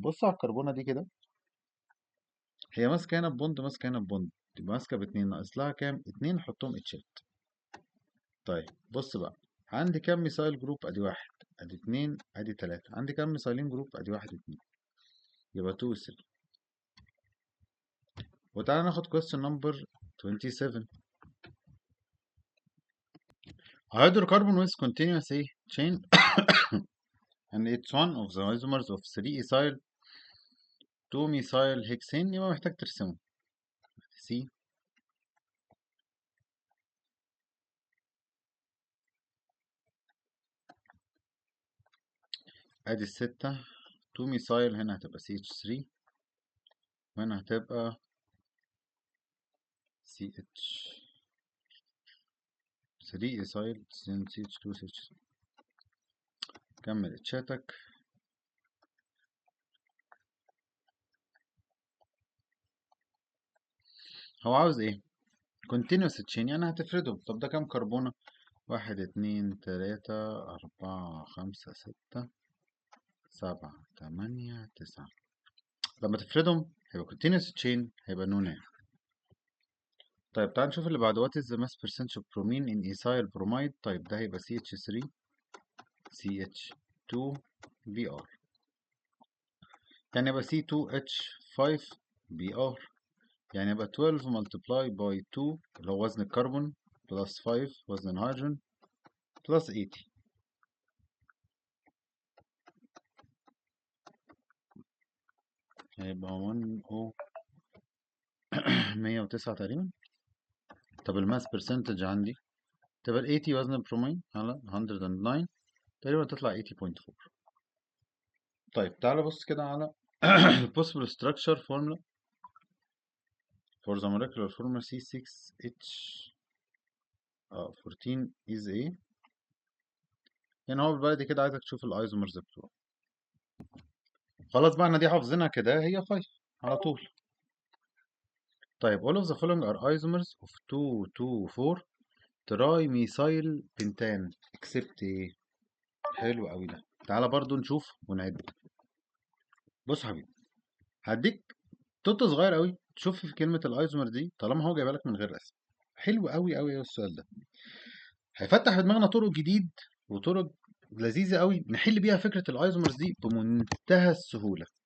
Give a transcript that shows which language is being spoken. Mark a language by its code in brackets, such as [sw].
[ar] بص على الكربونة دي كده، هي ماسكة هنا ببوند، ماسكة هنا ببوند، تبقى ماسكة باتنين، ناقص لها كام؟ اتنين، حطهم اتشات. طيب بص بقى، عندي كام ميثايل جروب؟ ادي واحد، ادي اتنين، ادي تلاتة. عندي كام ميثايلين جروب؟ ادي واحد اتنين، يبقى 2 و 3. وتعالى ناخد [en] question number 27. A hydrocarbon with continuous A chain and it's one of the isomers of 3-ethyl 2-methyl hexane. [ar] يبقى محتاج ترسمه. C، ادي الستة. 2-methyl هنا هتبقى CH3 وهنا هتبقى CH 3-ethyl CH2 CH. كمل اتشاتك. هو عاوز ايه؟ [en] continuous chain [ar] يعني هتفردهم. طب ده كام كربونة؟ واحد اتنين تلاتة أربعة خمسة ستة سبعة تمانية تسعة. لما تفردهم هيبقى continuous chain، هيبقى نونان. طيب تعال نشوف اللي بعد. [en] what is the mass percentage of bromine in ethyl bromide؟ [ar] طيب ده هيبقى CH3 CH2 Br، يعني يبقى C2H5 Br، يعني يبقى 12 multiply by 2 اللي هو وزن الكربون plus 5 وزن الهيدروجين plus 80. هيبقى 109 تقريبا. طب الماس برسنتج عندي تبقى 80 وزن البرومين على 109 تقريبا تطلع 80.4. طيب تعالى بص كده على [en] possible structure formula for the molecular formula C6H14 is A. [ar] يعني هو بالبلدي كده عايزك تشوف الايزومرز بتوعه. خلاص بقى احنا دي حافظينها كده، هي 5 على طول. طيب [en] all of the following are isomers of 2,2,4 [ar] ترايميثايل بنتان [en] except [ar] ايه؟ حلو قوي ده. تعالى برضو نشوف ونعد. بص يا حبيبي، هديك توت صغير قوي تشوف في كلمة الايزومر دي طالما هو جايبها لك من غير رسم. حلو قوي قوي السؤال ده، هيفتح في دماغنا طرق جديد وطرق لذيذة قوي نحل بيها فكرة الايزومرز دي بمنتهى السهولة.